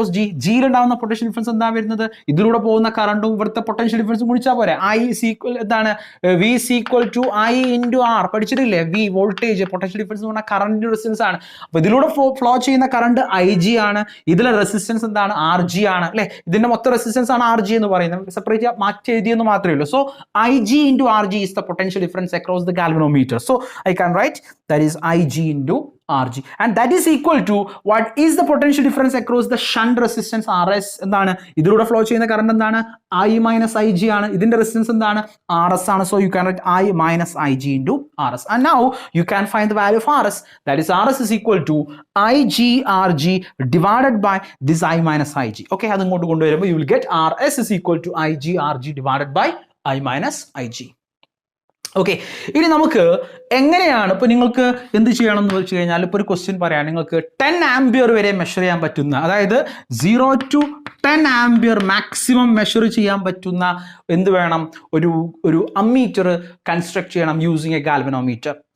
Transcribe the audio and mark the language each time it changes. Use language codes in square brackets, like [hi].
[ml] Across G, ജിയിൽ ഉണ്ടാവുന്ന potential difference എന്താ വരുന്നത്? ഇതിലൂടെ പോകുന്ന കറണ്ടും ഇവിടുത്തെ പൊട്ടൻഷ്യൽ ഡിഫറൻസും ഗുണിച്ചാൽ പോരെ. ഐ സീക്വൽ എന്താണ്? V equal to I into R. പഠിച്ചിട്ടില്ലേ? V voltage, potential difference എന്ന് പറഞ്ഞാൽ കറണ്ടിന്റെ റെസിസ്റ്റൻസ് ആണ്. അപ്പൊ ഇതിലൂടെ ഫ്ലോ ചെയ്യുന്ന കറണ്ട് ഐ ജി ആണ്, ഇതിലെ റെസിസ്റ്റൻസ് എന്താണ്? ആർ ജി ആണ് അല്ലെ. ഇതിന്റെ മൊത്തം റെസിസ്റ്റൻസ് ആണ് ആർ ജി എന്ന് പറയുന്നത്. സെപ്പറേറ്റ് മാറ്റി എഴുതിയെന്ന് മാത്രമേ ഉള്ളൂ. [en] So I G into R G is the potential difference across the galvanometer. So I can write that is Ig into Rg, and that is equal to what is the potential difference across the shunt resistance Rs. എന്താണ്? [ml] ഇതിലൂടെ flow ചെയ്യുന്ന current എന്താണ്? I minus Ig ആണ്. ഇതിന്റെ resistance എന്താണ്? Rs ആണ്. [en] So you can write I minus Ig into Rs, and now you can find the value of Rs. That is Rs is equal to Ig Rg divided by this I minus Ig. Okay, [ml] അത് ഇങ്ങോട്ട് കൊണ്ടുവരുമ്പോൾ [en] you will get Rs is equal to Ig Rg divided by I minus Ig. [ml] Okay, ഇനി നമുക്ക് എങ്ങനെയാണ് ഇപ്പോൾ നിങ്ങൾക്ക് എന്ത് ചെയ്യണം എന്ന് വെച്ച് കഴിഞ്ഞാൽ, ഇപ്പോൾ ഒരു ക്വസ്റ്റ്യൻ പറയാം, നിങ്ങൾക്ക് 10 ആംപിയർ വരെ മെഷർ ചെയ്യാൻ പറ്റുന്ന, അതായത് 0 to 10 ആംപിയർ മാക്സിമം മെഷർ ചെയ്യാൻ പറ്റുന്ന എന്ത് വേണം? ഒരു അമ്മീറ്റർ കൺസ്ട്രക്ട് ചെയ്യണം യൂസിങ് എ ഗാൽവനോമീറ്റർ.